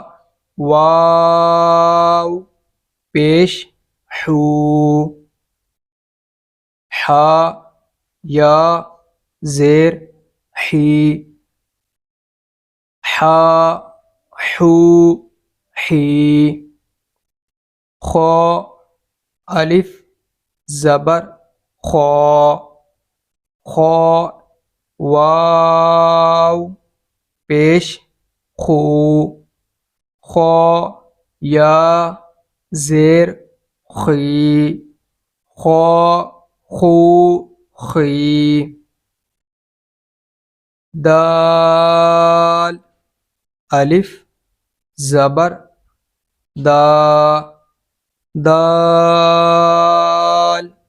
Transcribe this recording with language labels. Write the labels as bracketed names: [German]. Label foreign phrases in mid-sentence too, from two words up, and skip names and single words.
[Urdu] واو پیش حو، حا، یا زیر حی، حا، حو حی، خو، الف زبر خو، خو، واو پیش خو، خو، یا زیر خی، خو، خو خی، دال، الف زبر دا، دال،